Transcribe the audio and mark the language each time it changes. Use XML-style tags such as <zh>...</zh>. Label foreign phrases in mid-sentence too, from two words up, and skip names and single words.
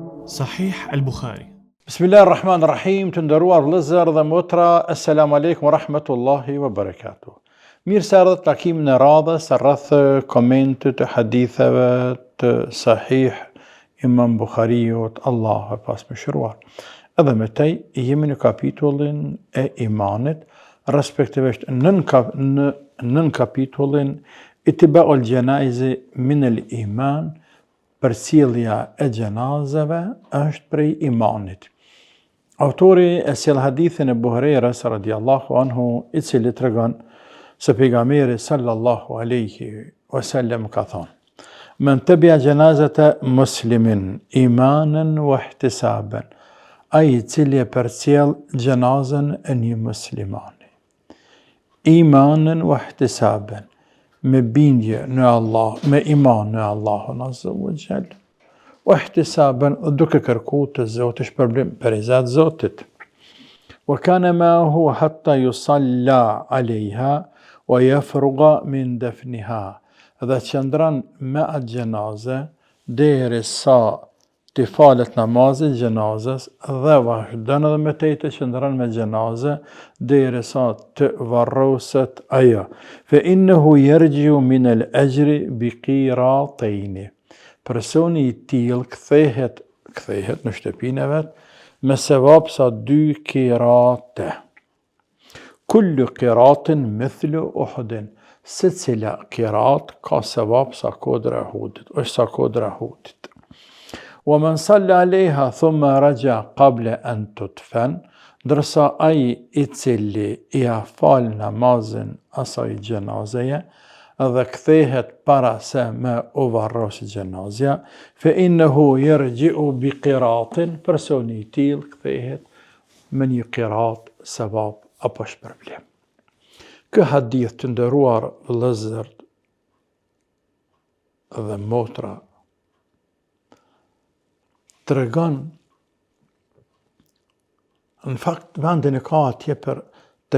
<sq>Sahih al-Bukhari.</sq> <ar>بسم الله الرحمن الرحيم,</ar> <sq>të nderuar vëllezër dhe motra,</sq> <ar>السلام عليكم ورحمة الله وبركاته.</ar> <sq>Mirë se erdhët takimin e radhës rreth komentit të haditheve të Sahih Imam Bukhariut, Allahu e pasmëshiruar. Edhe me tej jemi në kapitullin e imanit, respektivisht nën kapitullin</sq> <ar>اتباع الجنائز من الإيمان,</ar> <sq>përcjellja e gjenazeve është prej imanit. Autori e sjell hadithin e Buhariut</sq> <ar>رضي الله عنه,</ar> <sq>i cili tregon se pejgamberi</sq> <ar>صلى الله عليه وسلم</ar> <sq>ka thënë:</sq> <ar>"من تبع جنازة مسلم إيمانا واحتسابا",</ar> <sq>ai i cili e përcjell gjenazën e një muslimani,</sq> <ar>إيمانا واحتسابا,</ar> <sq>me bindje në Allah, me iman në Allahun</sq> <ar>عز وجل, واحتسابا,</ar> <sq>duke kërkuar të Zotit shpërblim për izat Zotit.</sq> <ar>وكان معه حتى يصلى عليها ويفرغ من دفنها,</ar> <sq>dhe qëndron me atë gjenaze derisa të falet namazi gjenazës dhe vazhdon edhe me të qëndron me gjenaze derisa të varroset ajo.</sq> <ar>فإنه يرجع من الأجر بقيراطين.</ar> <sq>Personi i tillë kthehet në shtëpinë e vet me sevap sa 2 qirate.</sq> <ar>كل قيراط مثل أحد.</ar> <sq>Secila qirat ka sevap sa kodra e Uhudit, është sa kodra e Uhudit.</sq> <ar>ومن صلى عليها ثم رجع قبل أن تدفن,</ar> <sq>ndërsa ai i cili ia fal namazin asaj gjenazeje dhe kthehet para se me u varros gjenazja,</sq> <ar>فإنه يرجع بقيراط,</ar> <sq>personi i tillë kthehet me një qirat sevap apo shpërblim. Ky hadith, të nderuar vëllezër dhe motra, të regon, në fakt vendin e ka atje për të</sq>